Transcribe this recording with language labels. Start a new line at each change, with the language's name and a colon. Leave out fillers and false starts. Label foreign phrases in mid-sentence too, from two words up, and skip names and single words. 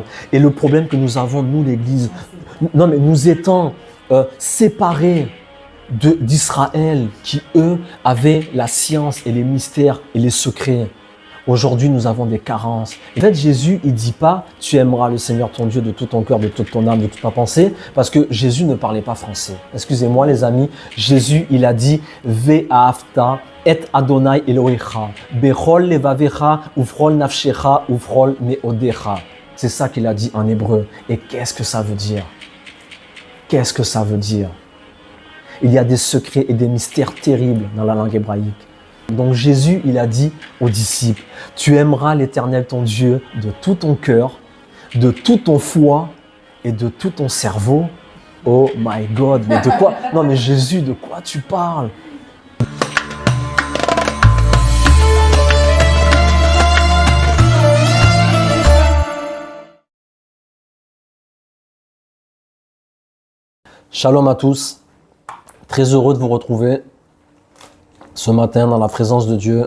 French: Et le problème que nous avons, nous, l'Église, non mais nous étant séparés d'Israël, qui eux avaient la science et les mystères et les secrets. Aujourd'hui, nous avons des carences. En fait, Jésus, il dit pas, tu aimeras le Seigneur ton Dieu de tout ton cœur, de toute ton âme, de toute ta pensée, parce que Jésus ne parlait pas français. Excusez-moi, les amis. Jésus, il a dit,
Hebrew: ואהבת את אדוני אלוהיך בכל לבבך ובכל נפשך ובכל מאודך.
French: C'est ça qu'il a dit en hébreu. Et qu'est-ce que ça veut dire? Qu'est-ce que ça veut dire? Il y a des secrets et des mystères terribles dans la langue hébraïque. Donc Jésus, il a dit aux disciples, tu aimeras l'Éternel ton Dieu de tout ton cœur, de tout ton foie et de tout ton cerveau.
English: Oh my God,
French: mais de quoi? Non mais Jésus, de quoi tu parles? Shalom à tous, très heureux de vous retrouver ce matin dans la présence de Dieu.